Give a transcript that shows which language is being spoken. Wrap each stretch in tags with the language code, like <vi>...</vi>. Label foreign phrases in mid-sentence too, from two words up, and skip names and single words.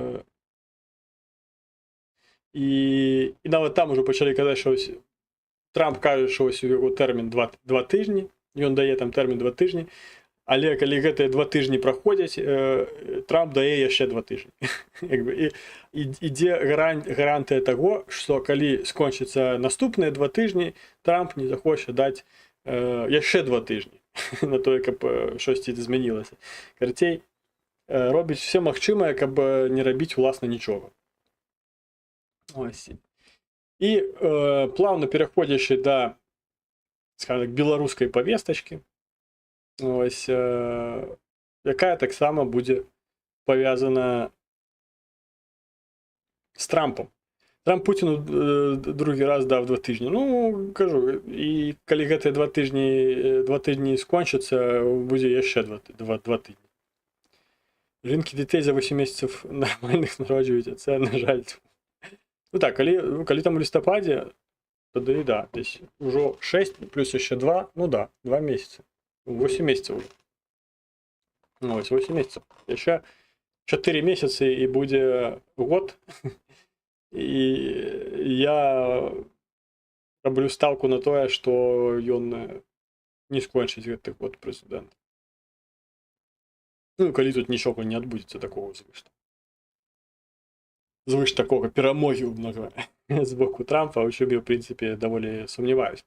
<uk>І навіть там вже почали казати, що ось Трамп каже, що ось його термін 2 тижні, і він дає там термін 2 тижні, але коли ці 2 тижні проходять, Трамп дає ще 2 тижні. І є гарантія того, що коли скончаться наступні 2 тижні, Трамп не захоче дати ще 2 тижні на те, щоб щось змінилося.</uk> <be>Короче,</be> <uk>робить все</uk> <be>магчымае, каб не рабіць уласна нічога.</be> <uk>Ось.</uk> <be>І плавно пераходзячы да, скажем так, беларускай павестачкі, ось, якая таксама будзе павязана з Трампом.</be> <uk>Трамп Пуціну другі раз дав 2 тижні.</uk> <be>Ну, кажу, і калі гэтыя 2 тижні скончацца, будзе яшчэ 2 тижні.</be> <uk>Жінки дітей за 8 месяцев нормальних народжують, це, на жаль. Ну так, калі там у листопаді, тоді, да, десь уже 6 плюс ще 2, ну да, 2 месяца.</uk> <ru>8 месяцев уже. Ну, ось 8 месяцев.</ru> <uk>Ще 4 месяцы і буде год.</uk> <be>І я роблю ставку на тое, што ён не скончыць гэты год прэзідэнт. Ну, калі тут нічога не адбудзецца такого звыш такога перамогі з боку Трампа, у чым я, в прынцыпе, даволі сумняваюсь.</be>